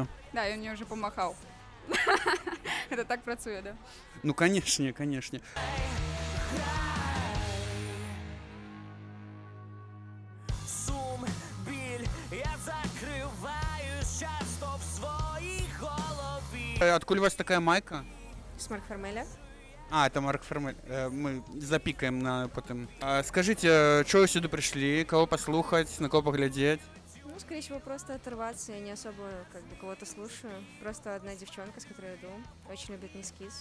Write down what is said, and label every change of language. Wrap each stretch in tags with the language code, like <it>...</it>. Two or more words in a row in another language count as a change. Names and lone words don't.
<be>Да, ён мне ўжо памахаў. Гэта так працуе, да? Ну, канешне, канешне.</be> <ru>Откуль у вас такая майка? С Марк Формеля. Это Марк Формель. Мы запикаем на потом. Скажите, что вы сюда пришли? Кого послухать? На кого поглядеть? Ну, скорее всего, просто оторваться. Я не особо кого-то слушаю. Просто одна девчонка, с которой я иду, очень любит Низкис.</ru>